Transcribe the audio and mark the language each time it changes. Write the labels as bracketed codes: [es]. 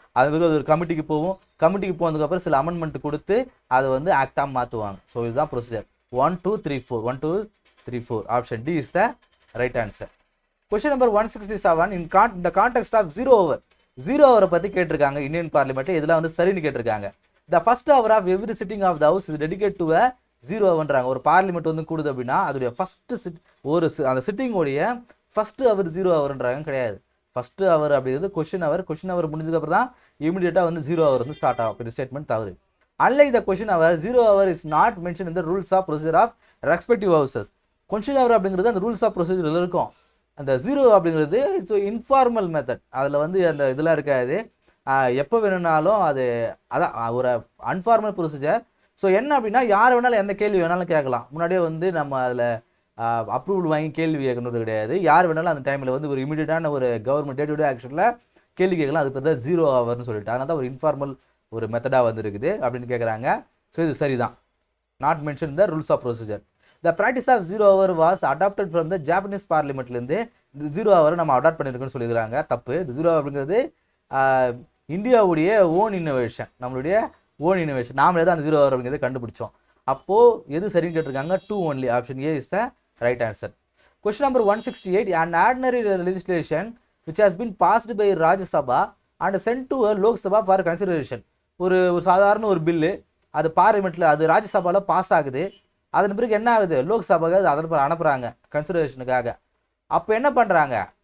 [ta] அது பிறகு அது ஒரு கமிட்டிக்கு போகும். கமிட்டிக்கு போனதுக்கப்புறம் சில அமெண்ட்மெண்ட் கொடுத்து அதை வந்து ஆக்டாக மாற்றுவாங்க. ஸோ இதுதான் procedure. 1, 2, 3, 4. 1, 2, 3, 4. [en] Option D is the right answer. Question number 167. In the context of 0 hour. [ta] 0 hour பற்றி கேட்டிருக்காங்க இந்தியன் பார்லிமெண்ட்டு. இதெல்லாம் வந்து சரின்னு கேட்டிருக்காங்க. [en] The first hour of every sitting of the house is dedicated to a 0 hourன்றாங்க. [ta] ஒரு parliament வந்து கூடுது அப்படின்னா அதோடைய ஃபஸ்ட்டு அந்த சிட்டிங்கோடைய ஃபஸ்ட்டு அவர் 0 hourன்றாங்க. கிடையாது, ஃபஸ்ட்டு அவர் அப்படிங்கிறது கொஷின் அவர் முடிஞ்சதுக்கப்புறம் தான் இமீடியட்டாக வந்து 0 hour வந்து ஸ்டார்ட் ஆகும். இந்த ஸ்டேட்மெண்ட் தவறு. [en] Unlike the question hour, 0 hour is not mentioned in the rules of procedure of respective houses. [ta] Question hour அப்படிங்கிறது அந்த ரூல்ஸ் ஆஃப் ப்ரொசீஜரில் இருக்கும். அந்த 0 அப்படிங்கிறது ஸோ இன்ஃபார்மல் மெத்தட், அதில் வந்து அந்த இதெல்லாம் இருக்காது. எப்போ வேணும்னாலும் அது அதான் ஒரு அன்ஃபார்மல் ப்ரொசீஜர். ஸோ என்ன அப்படின்னா யார் வேணாலும் எந்த கேள்வி வேணாலும் கேட்கலாம். முன்னாடியே வந்து நம்ம அதில் அப்ரூவல் வாங்கி கேள்வி கேட்கணுறது கிடையாது. யார் வேணாலும் அந்த டைமில் வந்து ஒரு இமீடியட்டான ஒரு கவர்மெண்ட் டே டு டே ஆக்ஷனில் கேள்வி கேட்கலாம். அது பேர் தான் 0 hourன்னு சொல்லிட்டு, அதனால தான் ஒரு இன்ஃபார்மல் ஒரு மெத்தடாக வந்துருக்குது அப்படின்னு கேட்குறாங்க. ஸோ இது சரிதான். [en] Not mention the rules of procedure. The practice of 0 hour was adopted from the Japanese parliamentலேருந்து [ta] zero ஹவரை நம்ம அடாப்ட் பண்ணியிருக்கோன்னு சொல்லியிருக்காங்க. தப்பு. இது ஜீரோ அப்படிங்கிறது இந்தியாவுடைய ஓன் இன்னோவேஷன், நம்மளுடைய ஓன் இன்னோவேஷன். நாமளே தான் அந்த ஜீரோ ஹவர் அப்படிங்கிறத கண்டுபிடிச்சோம். அப்போது எது சரின்னு கேட்டிருக்காங்க? 2 only. [en] Option A is the right answer. Question number 168. An ordinary legislation which has been passed by Rajya Sabha and sent to a Lok Sabha for consideration. [ta] ஒரு சாதாரண ஒரு பில்லு அது பார்லிமெண்ட்டில் அது ராஜ்யசபாவில் பாஸ் ஆகுது. அதன் பிறகு என்ன ஆகுது? லோக்சபாவுக்கு அதன் பிறகு அனுப்புகிறாங்க கன்சிடரேஷனுக்காக. அப்போ என்ன பண்ணுறாங்க?